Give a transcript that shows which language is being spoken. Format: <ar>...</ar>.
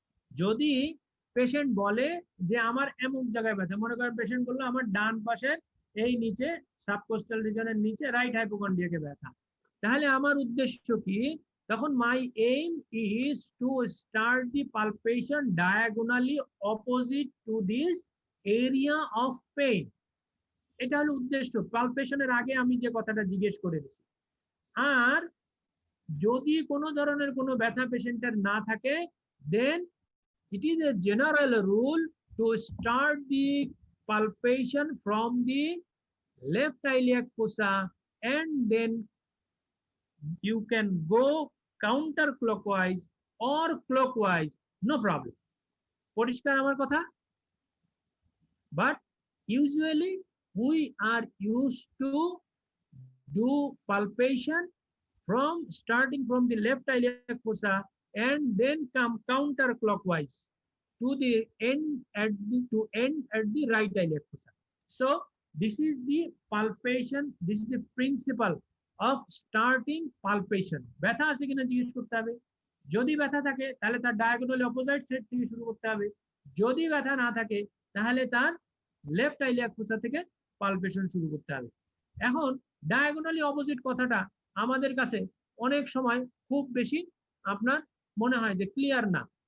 <bn>যদি পেশেন্ট বলে যে আমার এমন জায়গায় ব্যথা, মনে করেন পেশেন্ট বললো আমার ডান পাশের এই নিচে সাবকোস্টাল রিজনের নিচে রাইট হাইপোকন্ড্রিয়াকে ব্যথা, তাহলে আমার উদ্দেশ্য কি, তখন</bn> <en>My aim is to start the palpation diagonally opposite to this area of pain.</en> <bn>এটা হলো উদ্দেশ্য, পালপেশনের আগে আমি যে কথাটা জিজ্ঞেস করে দিছি। আর যদি কোনো ধরনের কোনো ব্যথা পেশেন্টের না থাকে,</bn> <en>Then it is a general rule to start the palpation from the left iliac fossa and then you can go counterclockwise or clockwise, no problem.</en> <bn>পরিষ্কার আমার কথা?</bn> <en>But usually we are used to do palpation from starting from the left iliac fossa and then come counterclockwise to the end at the right iliac fossa. So this is the palpation, this is the principle of starting palpation.</en> <bn>ব্যথা আছে কিনা জিজ্ঞেস করতে হবে, যদি ব্যথা থাকে তাহলে তার ডায়াগোনালি অপোজিট সাইড থেকে শুরু করতে হবে, যদি ব্যথা না থাকে তাহলে তার লেফট ইলিয়াক ফোসা থেকে পালপেশন শুরু করতে হবে। এখন ডায়াগোনালি অপোজিট কথাটা আমাদের কাছে অনেক সময় খুব বেশি আপনার মনে হয় যে ক্লিয়ার না।</bn>